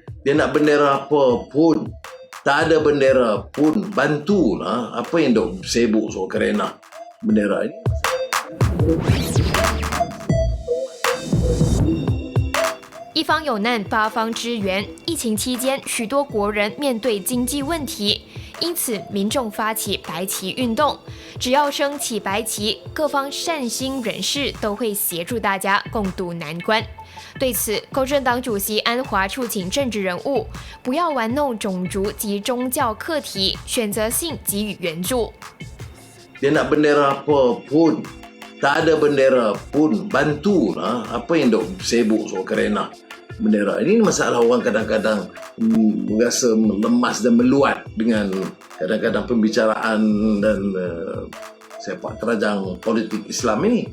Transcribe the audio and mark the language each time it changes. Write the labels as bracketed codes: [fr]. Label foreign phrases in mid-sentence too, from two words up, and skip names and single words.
[ms] Dia nak bendera apa pun, tak ada bendera pun, bantulah. Apa yang dok sibuk soal kerana bendera ini? [zh] 一方有难，八方支援。疫情期间，许多国人面对经济问题，因此民众发起白旗运动。只要升起白旗，各方善心人士都会协助大家共度难关。对此，公正党主席安华促请政治人物不要玩弄种族及宗教课题，选择性给予援助。 [ms] Dia nak bendera apa pun, tak ada bendera pun, bantulah. Apa yang dok sibuk soal kerana bendera ini? Masalah orang kadang-kadang merasa lemas dan meluat dengan kadang-kadang pembicaraan dan sepak terjang politik Islam ini.